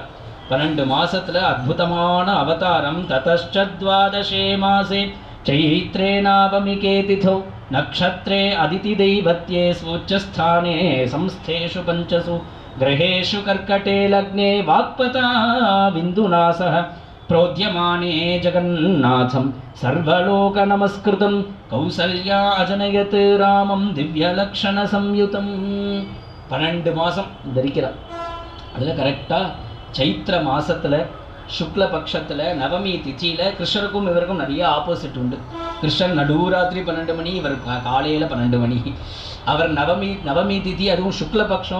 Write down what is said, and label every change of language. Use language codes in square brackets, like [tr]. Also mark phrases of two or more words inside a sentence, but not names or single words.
[ta] 12 மாசத்துல அற்புதமான அவதாரம். [sa] ततश्च द्वादशे मासे चैत्रे नावमिके तिथौ नक्षत्रे अदिति दैवत्ये स्वोच्चसंस्थेषु पञ्चसु ग्रहेषु कर्कटे लग्ने वाक्पता विन्दुना सह प्रोद्यमाने जगन्नाथं सर्वलोक नमस्कृतं कौसल्या अजनयत रामं दिव्यलक्षण संयुतं. [ta] 12 மாதம் தரிக்கிறார். அதில் கரெக்டாக சைத்திர மாதத்தில் சுக்ல பட்சத்தில் நவமி திதியில் கிருஷ்ணருக்கும் இவருக்கும் நிறைய ஆப்போசிட் உண்டு. கிருஷ்ணன் நடுராத்திரி 12 மணி, இவர் காலையில் 12 மணி. அவர் நவமி திதி, அதுவும் சுக்ல பட்சம்.